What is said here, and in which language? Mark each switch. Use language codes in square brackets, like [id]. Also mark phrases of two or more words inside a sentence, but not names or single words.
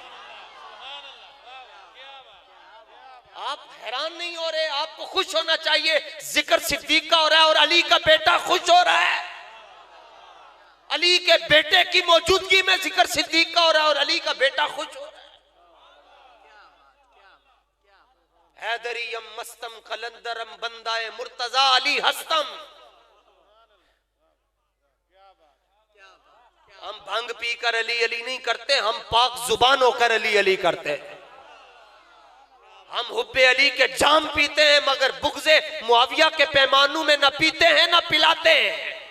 [ur] آپ حیران نہیں ہو رہے, آپ کو خوش ہونا چاہیے, ذکر صدیق کا ہو رہا ہے اور علی کا بیٹا خوش ہو رہا ہے. علی کے بیٹے کی موجودگی میں ذکر صدیق کا ہو رہا ہے اور علی کا بیٹا خوش ہو رہا ہے. [fa] حیدریم مستم قلندرم بندائے مرتضی علی ہستم. [ur] ہم بھنگ پی کر علی علی نہیں کرتے, ہم پاک زبان ہو کر علی علی کرتے ہیں. ہم حب علی کے جام پیتے ہیں مگر بغض معاویہ کے پیمانوں میں نہ پیتے ہیں نہ پلاتے ہیں.